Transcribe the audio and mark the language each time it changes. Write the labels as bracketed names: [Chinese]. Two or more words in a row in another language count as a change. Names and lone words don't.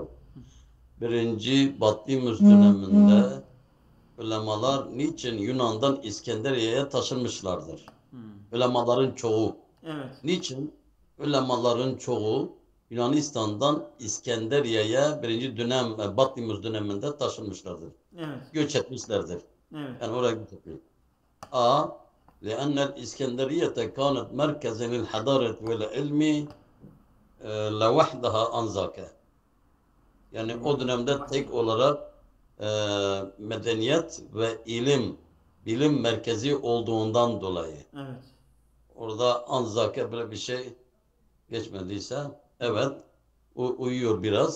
[Turkish] Birinci Batlimus döneminde ulemalar niçin Yunan'dan İskenderiye'ye taşınmışlardır? Ulemaların çoğu. Evet. Niçin? Ulemaların çoğu Yunanistan'dan İskenderiye'ye birinci dönem Batlimus döneminde taşınmışlardır. Evet. Göç etmişlerdir. Evet. Yani oraya göç etmiş. A. [Arabic] لأن الإسكندرية كانت مركزا للحضارة والعلم لوحدها أنذاك. [Turkish] Yani o dönemde tek olarak medeniyet ve bilim merkezi olduğundan dolayı. Evet. Orada Anzak'a böyle bir şey geçmediyse evet uyuyor biraz.